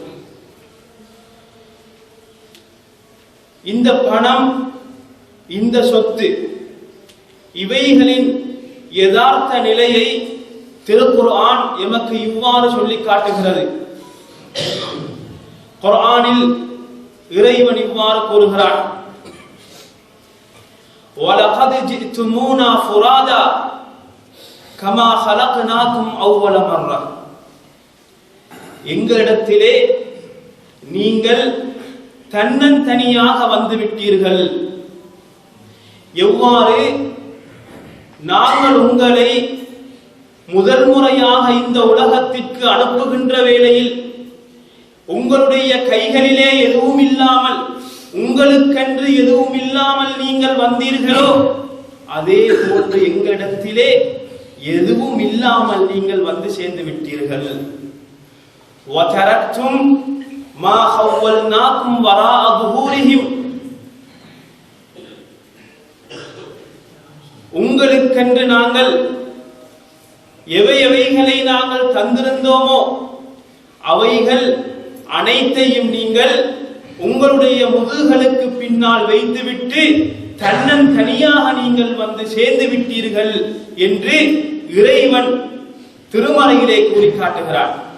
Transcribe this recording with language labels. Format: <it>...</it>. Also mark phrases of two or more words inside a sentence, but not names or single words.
<ta>இந்த பணம், இந்த சொத்து, இவைகளின் யதார்த்த நிலையை திருக்குர்ஆன் எமக்கு இவ்வாறு சொல்லி காட்டுகிறது. குர்ஆனில் இறைவன் இவ்வாறு கூறுகிறான்:</ta> <ar>وَلَقَدْ جِئْتُمُونَا فُرَادًا كَمَا خَلَقْنَاكُمْ أَوَّلَ مَرَّةٍ.</ar> <ta>எங்களிடத்திலே நீங்கள் தன்னந்தனியாக வந்துவிட்டீர்கள். எவ்வாறு நாங்கள் உங்களை முதல் முறையாக இந்த உலகத்திற்கு அனுப்புகின்ற வேளையில் உங்களுடைய கைகளிலே எதுவும் இல்லாமல், உங்களுக்கென்று எதுவும் இல்லாமல் நீங்கள் வந்தீர்களோ, அதே போன்று எங்களிடத்திலே எதுவும் இல்லாமல் நீங்கள் வந்து சேர்ந்து விட்டீர்கள்.</ta> <ar>وَتَرَكْتُمْ مَا خَوَّلْنَاكُمْ وَرَاءَ ظُهُورِهِمْ.</ar> <ta>உங்களுக்கென்று நாங்கள் எவைகளை நாங்கள் தந்திருந்தோமோ அவைகள் அனைத்தையும் நீங்கள் உங்களுடைய முதுகுகளுக்கு பின்னால் வைத்துவிட்டு தன்னந்தனியாக நீங்கள் வந்து சேர்ந்து விட்டீர்கள் என்று இறைவன் திருமறையிலே கூறி காட்டுகிறார்.</ta>